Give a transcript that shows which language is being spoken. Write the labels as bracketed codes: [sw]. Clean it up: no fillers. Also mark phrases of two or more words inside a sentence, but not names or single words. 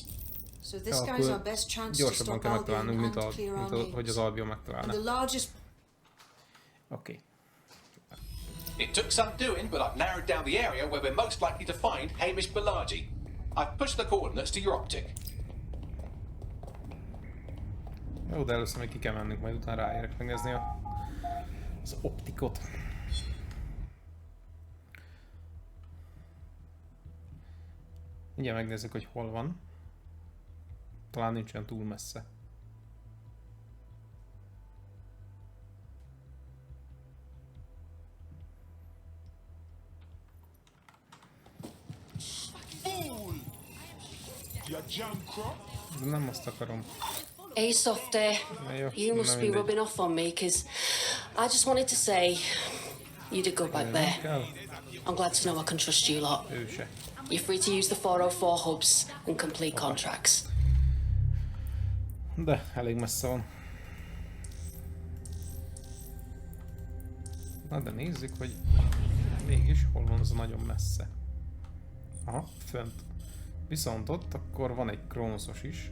[en] So this guy's our best chance to stop Albion and clear our names. And the largest... Okay. It took some doing, but I've narrowed down the area where we're most likely to find Hamish Bilardi. I've pushed the coordinates to your optic. [hu] Jó, de először még ki kell mennünk, majd utána ráérek megnézni az optikot. Mindjárt megnézzük, hogy hol van. Talán nincs olyan túl messze. Nem azt akarom. [en] Hey, Softy. You must be rubbing off on me, because I just wanted to say you did good back there. I'm glad to know I can trust you lot. You're free to use the 404 hubs and complete contracts. [hu] De elég messze van. Na de nézzük, hogy mégis hol van az a nagyon messze. Aha, fönt. Viszont ott akkor van egy Kronoszos is.